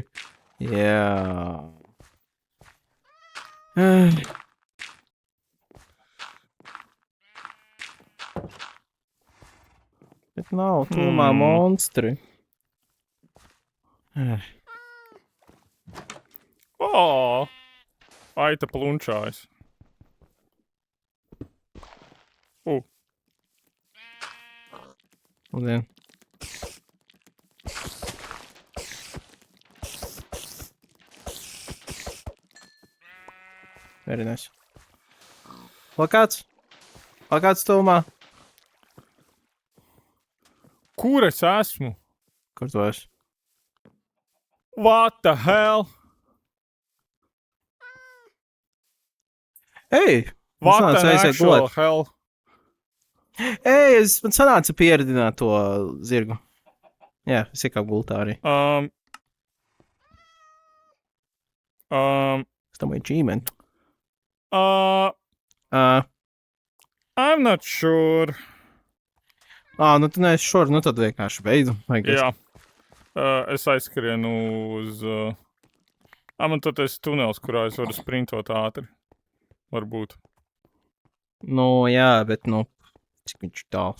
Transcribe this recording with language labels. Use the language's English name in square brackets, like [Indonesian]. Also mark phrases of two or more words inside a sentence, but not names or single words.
[Latvian] Jā. Bet nav tomēr monstri. O! Aita plunčājas. Labdien. [English] Very nice. [Latvian] Plakāts? Plakāts tuvumā? Kur es esmu? Kur tu esi? [English] What the hell? [Latvian] Ej! [English] What [Latvian] sanāca [English] the [Latvian] aiziet [English] actual [Latvian] gulēt. [English] hell? [Latvian] Ej, man sanāca pieredināt to zirgu. Jā, es iekāpu gultā arī. Es tam achievement. [English] I'm not sure. [Latvian] Nu tu neesi šur, nu tad vienkārši beidzu. Jā. Es aizskrienu uz... man tad esi tunels, kurā es varu sprintot ātri. Varbūt. Nu, jā, bet, cik viņš ir tāls.